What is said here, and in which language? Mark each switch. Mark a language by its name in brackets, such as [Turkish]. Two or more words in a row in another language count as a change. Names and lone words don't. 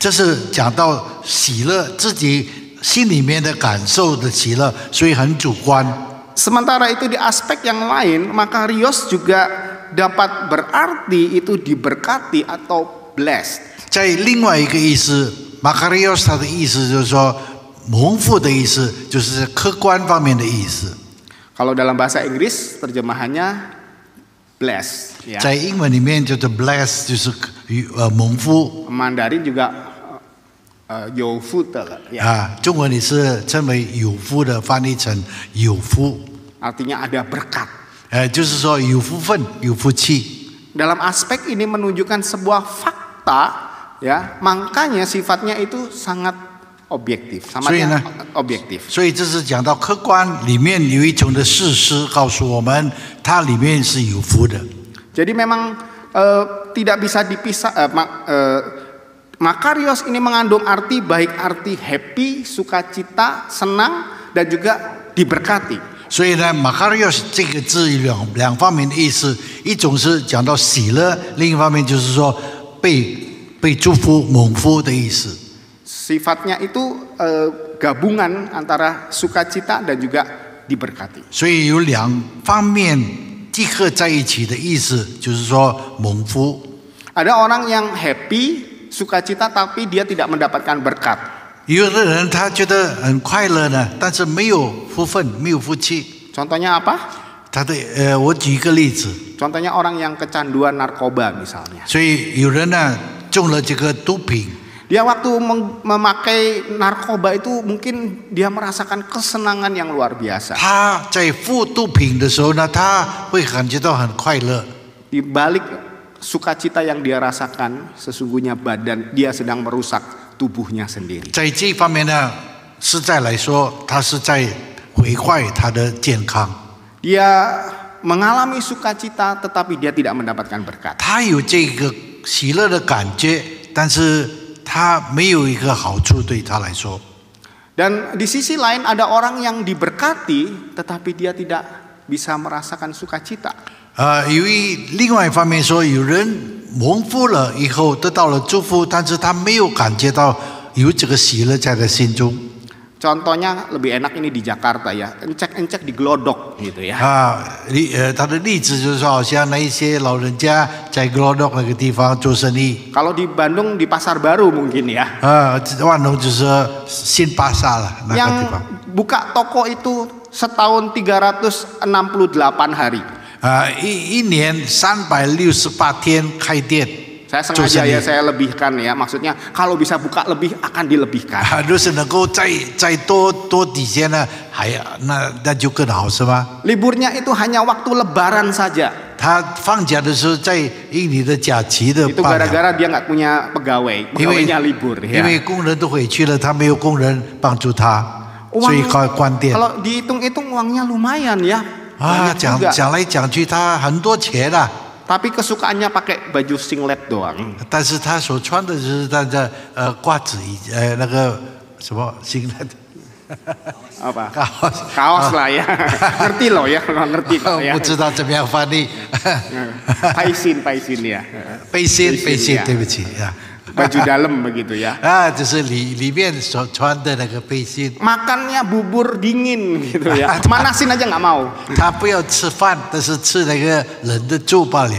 [Chinese] 这是讲到喜乐自己。心里面的感受的喜乐，所以很主观。 [Indonesian] Sementara itu di aspek yang lain, makarios juga dapat berarti itu diberkati atau blessed. [Chinese] 在另外一个意思 ，makarios 它的意思就是说蒙福的意思，就是客观方面的意思。 [Indonesian] Kalau dalam bahasa Inggris terjemahannya blessed. Ya. [Chinese] 在英文里面就是 bless， 就是蒙福。 [Indonesian] Mandarin juga [Chinese] 有福的了呀。中文里是称为有福的，翻译成有福。 [Indonesian] Artinya ada berkat. [Chinese] 就是说有福分、有福气。 [Indonesian] Dalam aspek ini menunjukkan sebuah fakta, ya, makanya sifatnya itu sangat objektif, sangatnya objektif. [Chinese] 所以这是讲到客观里面有一种的事实，告诉我们它里面是有福的。 [Indonesian] Jadi memang tidak bisa dipisah. Makarios ini mengandung arti baik arti happy, sukacita, senang, dan juga diberkati. [Chinese] 所以呢 ，makarios 这个字有两方面的意思，一种是讲到喜乐，另一方面就是说被祝福、蒙福的意思。 [Indonesian] Sifatnya itu gabungan antara sukacita dan juga diberkati. [Chinese] 所以有两方面集合在一起的意思，就是说蒙福。 [Indonesian] Ada orang yang happy, sukacita, tapi dia tidak mendapatkan berkat. [Chinese] 有的人他觉得很快乐呢，但是没有福分，没有福气。 [Indonesian] Contohnya apa? [Chinese] 我举一个例子。 [Indonesian] Contohnya orang yang kecanduan narkoba misalnya. [Chinese] 所以有人呢中了这个毒品。 [Indonesian] Dia waktu memakai narkoba itu mungkin dia merasakan kesenangan yang luar biasa. [Chinese] 他在服毒品的时候呢，他会感觉到很快乐。 [Indonesian] Di balik sukacita yang dia rasakan, sesungguhnya badan dia sedang merusak tubuhnya sendiri. [Chinese] 在这方面呢，实在来说，他是在毁坏他的健康。 [Indonesian] Dia mengalami sukacita tetapi dia tidak mendapatkan berkat. [Chinese] 他有这个喜乐的感觉，但是他没有一个好处对他来说。 [Indonesian] Dan di sisi lain ada orang yang diberkati tetapi dia tidak bisa merasakan sukacita. [Chinese] 另外一方面说，有人蒙福了以后得到了祝福，但是他没有感觉到有这个喜乐在他心中。 [Indonesian] Contohnya lebih enak ini di Jakarta ya, encek-encek di Glodok gitu ya. [Chinese] 他的例子就是说，好像那一些老人家在 Glodok 那个地方做生意。 [Indonesian] Kalau di Bandung di Pasar Baru mungkin ya. [Chinese] 万隆就是新巴萨了那个地方。 [Indonesian] Yang buka toko itu setahun 368 hari. [Chinese] 一年368天开店。 [Indonesian] Saya sengaja ya saya lebihkan ya, maksudnya kalau bisa buka lebih akan dilebihkan. [Chinese] 如果能够再多几天呢，那就更好是吗？ [Indonesian] Liburnya itu hanya waktu Lebaran saja. [Chinese] 他放假的时候在印尼的假期的 [Indonesian] Itu [Chinese] 罢了， [Indonesian] gara-gara dia nggak punya pegawai, pegawainya libur [Chinese] 因 [Indonesian] ya. [Chinese] 为工人都回去了，他没有工人帮助他，所以关店。 [Indonesian] Kalau dihitung-hitung uangnya lumayan ya. [Chinese] 讲来讲去，他很多钱啊。 [Indonesian] Tapi kesukaannya pakai baju singlet doang. [Chinese] 但是他所穿的就是他的褂子，那个什么 singlet [Indonesian] Apa? kaos Kaos lah ya. Ngerti loh ya, kalau ngerti kok ya. [Chinese] 不知道怎么样翻译。 [Indonesian] Paisin ya. [Chinese] 背心，对不起啊。 [Indonesian] Baju dalam begitu ya. [Chinese] 就是里面所穿的那个背心。 [Indonesian] Makannya bubur dingin gitu ya. Manasin aja nggak mau. [Chinese] 他不要吃饭，但是吃那个冷的粥罢了。